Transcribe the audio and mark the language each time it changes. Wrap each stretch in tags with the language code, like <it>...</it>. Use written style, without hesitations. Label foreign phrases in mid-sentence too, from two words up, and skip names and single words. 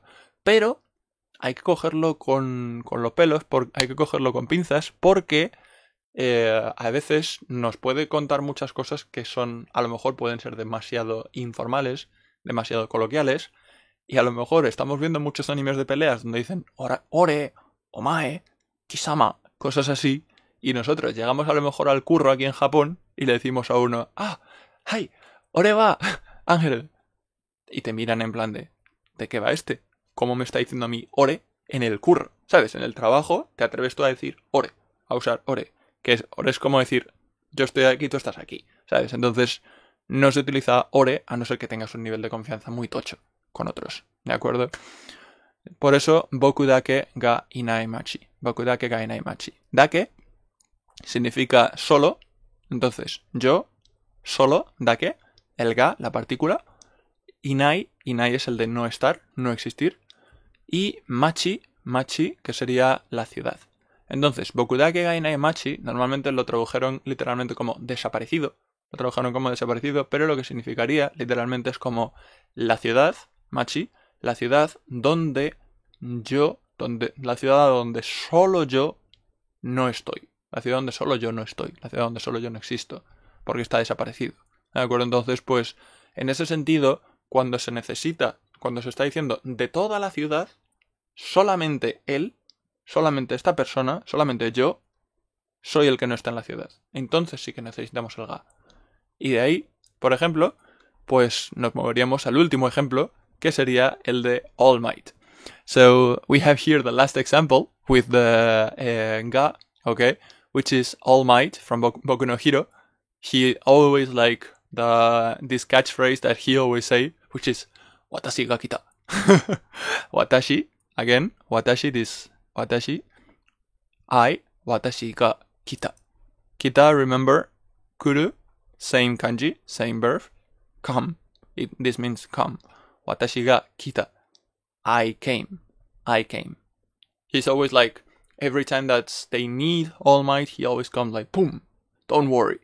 <es>Pero hay que cogerlo con los pelos, hay que cogerlo con pinzas, porque a veces nos puede contar muchas cosas que a lo mejor pueden ser demasiado informales, demasiado coloquiales, y a lo mejor estamos viendo muchos animes de peleas donde dicen</es> <ja>俺、お前、貴様,</ja> <es>cosas así, y nosotros llegamos a lo mejor al curro aquí en Japón y le decimos a uno, ¡ay! ¡Ore va! ¡Ángel! Y te miran en plan ¿de qué va este? ¿Cómo me está diciendo a mí ore en el curro? ¿Sabes? En el trabajo te atreves tú a decir ore, a usar ore. Ore es como decir, yo estoy aquí, tú estás aquí, ¿sabes? Entonces no se utiliza ore a no ser que tengas un nivel de confianza muy tocho con otros, ¿de acuerdo? Por eso,</es> <ja>僕だけがいない街. 僕だけがいない街.</ja> <es>Dake significa solo, entonces yo, solo, dake, el ga, la partícula, inai es el de no estar, no existir, y machi, que sería la ciudad. Entonces,</es> <ja>僕だけがいない街,</ja> <es>normalmente lo tradujeron literalmente como desaparecido, pero lo que significaría literalmente es como la ciudad, machi, la ciudad donde solo yo no estoy. La ciudad donde solo yo no estoy. La ciudad donde solo yo no existo. Porque está desaparecido. ¿De acuerdo? Entonces, pues, en ese sentido, cuando se está diciendo de toda la ciudad, solamente él, solamente esta persona, solamente yo, soy el que no está en la ciudad. Entonces sí que necesitamos el ga. Y de ahí, por ejemplo, pues nos moveríamos al último ejemplo, que sería el de All Might.</es> <en>So we have here the last example with the ga, okay, which is All Might from Boku no Hero. He always like this catchphrase that he always say, which is</en> <ja>私が来た. Watashi, again, Watashi, this Watashi, 私が来た.</ja> <en>Kita, remember, kuru, same kanji, same verb, come. This means come.</en> <ja>私が来た.</ja> <en>I came. He's always like, every time that they need All Might, he always comes like, boom, don't worry.</en>